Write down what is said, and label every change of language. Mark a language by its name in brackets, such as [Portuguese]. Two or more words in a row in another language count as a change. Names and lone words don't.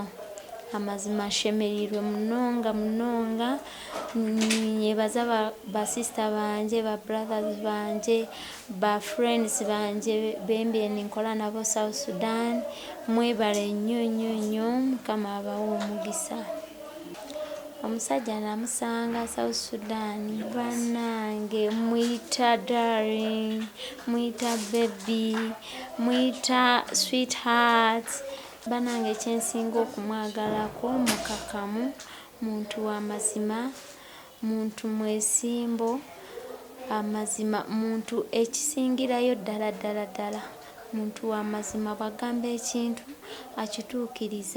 [Nyankole] Amazima nshemerirwe munonga nyebaza basista banje babrothers banje bafriends banje bembye ninkola nabo South Sudan. [Ganda] Mwebale nnyo Mukama abawa omugisa. Omusajja namusanga South Sudan bannange mwita darling, mwita baby, mwita sweetheart. Bannange kyensinga okumwagalako mukakamu, muntu w'amazima, muntu mwesimbo, amazima, muntu ekisingirayo ddala muntu w'amazima bw'agamba ekintu akituukiriza.